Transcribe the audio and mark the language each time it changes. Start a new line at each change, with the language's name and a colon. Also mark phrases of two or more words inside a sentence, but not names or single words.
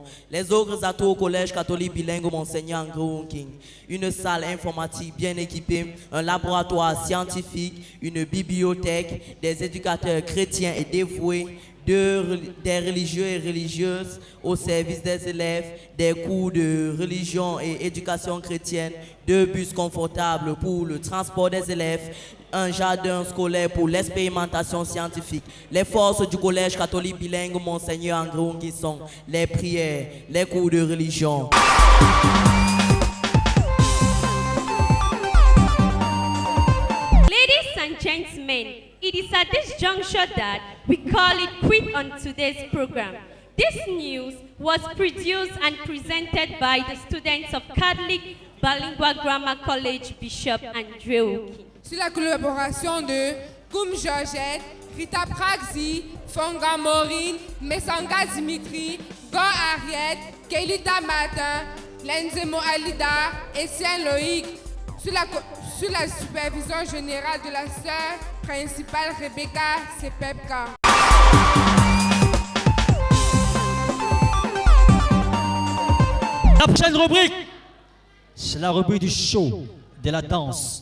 French: Les autres atouts au collège catholique bilingue Monseigneur Andrew King: une salle informatique bien équipée, un laboratoire scientifique, une bibliothèque, des éducateurs chrétiens et dévoués, des religieux et religieuses au service des élèves, des cours de religion et éducation chrétienne, 2 bus confortables pour le transport des élèves, un jardin scolaire pour l'expérimentation scientifique. Les forces du collège catholique bilingue Monseigneur Andrew qui sont les prières, les cours de religion.
English: Ladies and gentlemen, it is at this juncture that we call it quit on today's program. This news was produced and presented by the students of Catholic Bilingual Grammar College Bishop Andrew King.
French: Sur la collaboration de Koum Georgette, Rita Praxi, Fonga Maureen, Messanga Dimitri, Go Ariette, Kelita Martin, Lenzemo Alida et Sien Loïc. Sous la supervision générale de la sœur principale Rebecca Sepepka. La prochaine rubrique, c'est la rubrique du show, de la danse.